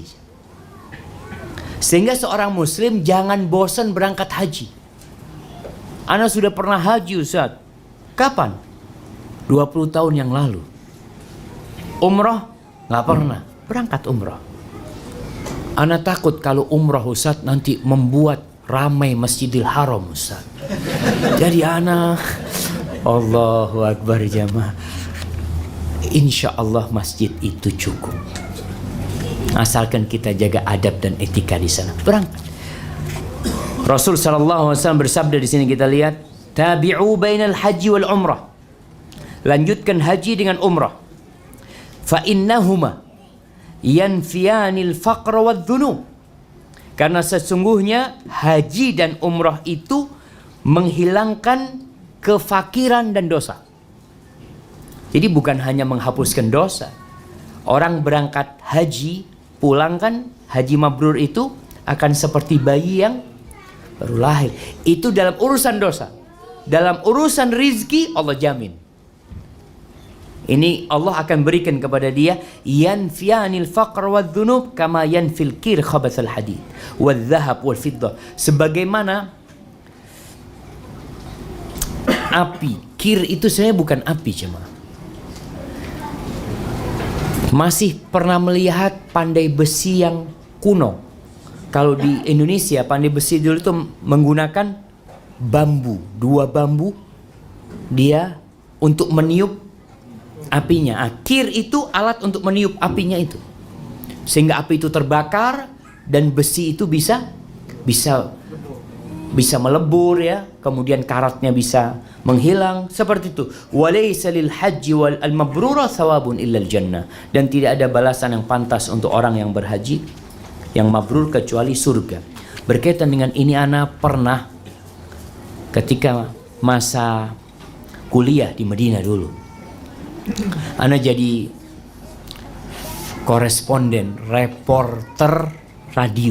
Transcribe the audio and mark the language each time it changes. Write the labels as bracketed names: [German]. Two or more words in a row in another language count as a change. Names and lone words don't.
[Indonesian] Sehingga seorang muslim jangan bosan berangkat haji. Ana sudah pernah haji Ustaz. Kapan? 20 tahun yang lalu. Umroh? Nggak pernah. Berangkat umroh. Ana takut kalau umrah Ustaz nanti membuat ramai Masjidil Haram Ustaz. Jadi ana, [Arabic] الله أكبر [Indonesian] jamaah, [Arabic] إن شاء الله [Indonesian] masjid itu cukup, asalkan kita jaga adab dan etika di sana. Berangkat. Rasul [Arabic] صلى الله عليه وسلم [Indonesian] bersabda di sini, kita lihat, [Arabic] تابعوا بين الحج والعمرة. [Indonesian] Lanjutkan haji dengan umrah. [Arabic] فإنهما ينفيان الفقر والذنوب. [Indonesian] Karena sesungguhnya haji dan umrah itu menghilangkan kefakiran dan dosa. Jadi bukan hanya menghapuskan dosa. Orang berangkat haji, pulang kan, haji mabrur itu akan seperti bayi yang baru lahir. Itu dalam urusan dosa. Dalam urusan rizki Allah jamin. Ini Allah akan berikan kepada dia, [Arabic] ينفيان الفقر والذنوب كما ينفي الكير خبث الحديد والذهب والفضة. [Indonesian] Sebagaimana api, kir itu sebenarnya bukan api cuma. Masih pernah melihat pandai besi yang kuno? Kalau di Indonesia pandai besi dulu itu menggunakan bambu, 2 bambu dia untuk meniup apinya. Kir itu alat untuk meniup apinya itu, sehingga api itu terbakar dan besi itu bisa melebur ya, kemudian karatnya bisa menghilang seperti itu. [Arabic] وليس للحج والمبرورة ثواب إلا الجنة. [Indonesian] Dan tidak ada balasan yang pantas untuk orang yang berhaji yang mabrur kecuali surga. Berkaitan dengan ini, ana pernah ketika masa kuliah di Madinah dulu, ana jadi koresponden, reporter radio.